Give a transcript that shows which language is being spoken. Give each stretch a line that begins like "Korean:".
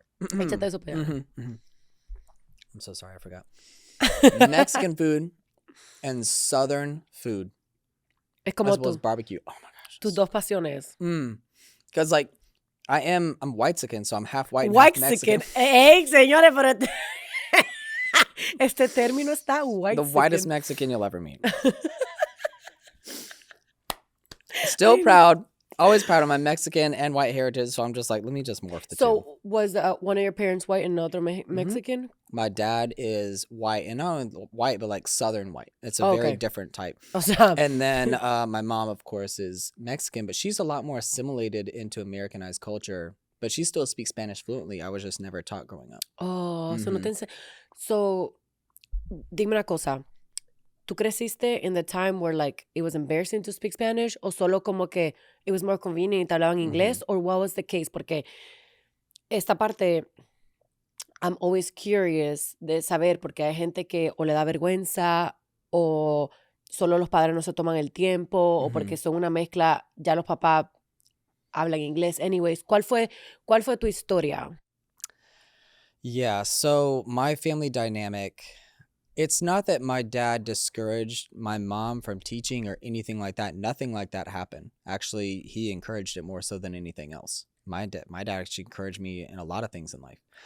Spanish: Échate eso para allá.
English: I'm so sorry, I forgot. Mexican food and Southern food.
Spanish: Es como
English: as well as barbecue. Oh my gosh.
Spanish: tus dos pasiones.
English: Because like I'm white-sican, so I'm half white and half Mexican.
Spanish: Ey, señores, pero este término está white.
English: The whitest Mexican you'll ever meet. Still proud. Always proud of my Mexican and white heritage, so I'm just like, let me just morph the two. So, was one of your parents white and another Mexican? My dad is white, and not only white, but like Southern white. It's a very different type.
Spanish: O sea,
English: And then my mom, of course, is Mexican, but she's a lot more assimilated into Americanized culture. But she still speaks Spanish fluently. I was just never taught growing up.
Spanish: oh, so no te So, dime una cosa. ¿Tú creciste
English: in the time where like it was embarrassing to speak Spanish
Spanish: o solo como que
English: it was more convenient
Spanish: y te hablaban inglés
English: or what was the case?
Spanish: Porque esta parte
English: I'm always curious
Spanish: de saber porque hay gente que o le da vergüenza o solo los padres no se toman el tiempo o porque son una mezcla, ya los papás hablan inglés. Anyways, ¿cuál fue tu historia?
English: Yeah, so my family dynamic, it's not that my dad discouraged my mom from teaching or anything like that. Nothing like that happened. Actually, he encouraged it more so than anything else. My dad actually encouraged me in a lot of things in life.